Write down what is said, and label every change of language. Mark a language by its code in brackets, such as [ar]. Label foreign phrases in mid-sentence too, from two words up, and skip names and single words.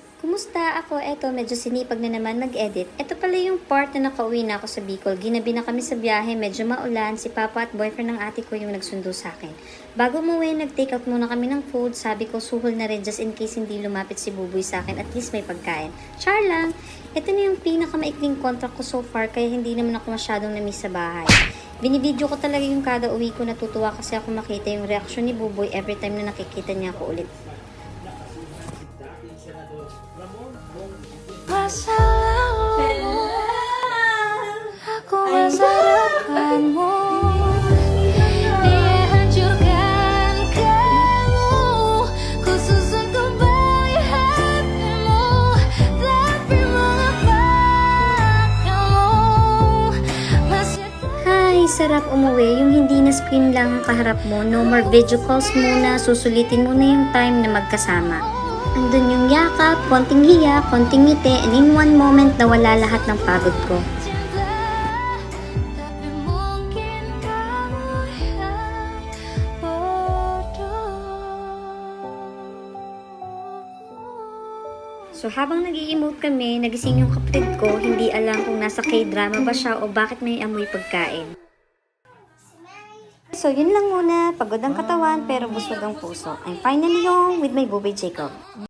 [tl] Kumusta? Ako, eto, medyo sinipag na naman mag-edit. Eto pala yung part na nakauwi na ako sa Bicol. Ginabi na kami sa biyahe, medyo maulan. Si Papa at boyfriend ng ate ko yung nagsundo sa akin. Bago umuwi, nag- [en] take out [tl] muna kami ng food. Sabi ko, suhol na rin [en] just in case [tl] hindi lumapit si Buboy sa akin. At least may pagkain. Char lang! Ito na yung pinakamaikling contract ko [en] so far, [tl] kaya hindi naman ako masyadong na-miss sa bahay. Binibidyo ko talaga yung kada uwi ko, natutuwa kasi ako makita yung reaksyon ni Buboy [en] every time [tl] na nakikita niya ako ulit. [id] Masalah mo, aku masarapan mo. Dia hancurkan kamu, khusus untuk bayi hatimu. Tapi mengapa kamu masih [tl] Hi! Sarap umuwi. Yung hindi na screen lang ang kaharap mo. [en] No more video calls muna. [tl] Susulitin mo na yung time na magkasama. Andun yung yakap, konting hiya, konting ngiti, [en] and in one moment [tl] nawala lahat ng pagod ko. [id] cinta, tapi mungkin kamu yang bodoh. [tl] So habang nag-i-emote kami, nagising yung kapatid ko, hindi alam kung nasa K-drama ba siya o bakit may amoy pagkain. So yun lang muna, pagod ang katawan pero busog ang puso. [en] I'm finally home with my Buboy Jacob.